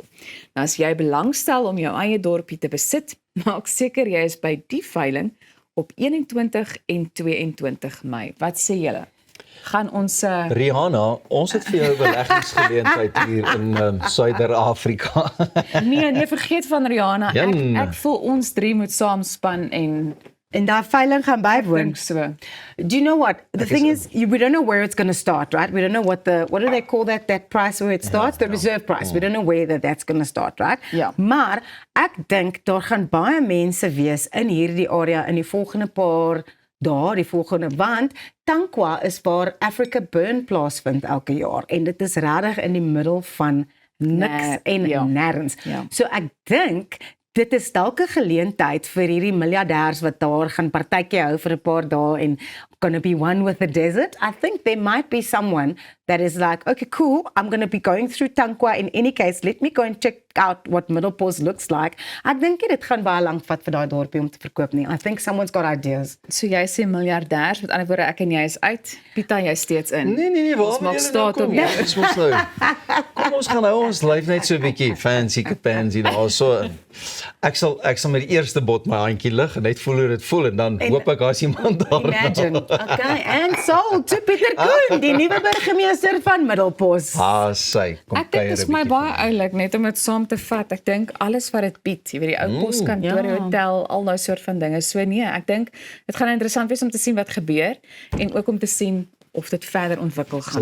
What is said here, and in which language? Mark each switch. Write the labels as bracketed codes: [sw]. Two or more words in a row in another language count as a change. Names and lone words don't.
[af] Nou as jy belangstel om jou eie dorpie te besit, maak seker jy is by die veiling op 21 en 22 Mei. Wat sê julle? Gaan ons Rihanna, ons het vir jou 'n beleggingsgeleentheid hier in Suider-Afrika. nee, vergeet van Rihanna. Jan. Ek voel ons drie moet saamspan en En daai veiling gaan bywoon. dink so. [en] Do you know what? The thing is, we don't know where it's going to start, right? We don't know what do they call that price where it starts? The reserve price. We don't know where that's going to start, right? [af] Ja. Maar ek dink daar gaan baie mense wees in hierdie area in die volgende paar dae, die volgende, want Tankwa is waar Africa Burn plaasvind elke jaar en dit is regtig in die middel van niks en ja. nêrens. Ja. So ek dink dit is dalk 'n geleentheid vir hierdie miljardêers wat daar gaan partytjie hou vir 'n paar dae en [en] gonna be one with the desert. I think there might be someone that is like, okay, cool, I'm gonna be going through Tankwa in any case. Let me go and check out what Middelpos looks like. [af] Ek dink nie dit gaan baie lank vat vir daai dorpie om te verkoop nie. [en] I think someone's got ideas. [af] So jy sê miljardêers, met ander woorde ek en jy is uit. Pieter, jy steeds in. Nee, waar Ons maak staat op jou. Ons moet nou. Kom ons gaan nou ons lyf net so 'n bietjie [en] fancy pansy [af] daar so. Ek sal met die eerste bot my handjie lig en net voel hoe dit voel en dan hoop ek daar's iemand daar. [en] Imagine. Okay, and so to Pieter Koen, [af] die nuwe burgemeester van [en] Middelpos. [af] Sy kom Ek dink dit is my baie oulik net om dit saam te vat. Ek dink alles wat dit bied, jy weet die ou poskantoor, ja. hotel, al daai soort van dinge. So nee, ek dink dit gaan interessant wees om te sien wat gebeur en ook om te sien of dit verder ontwikkel gaan.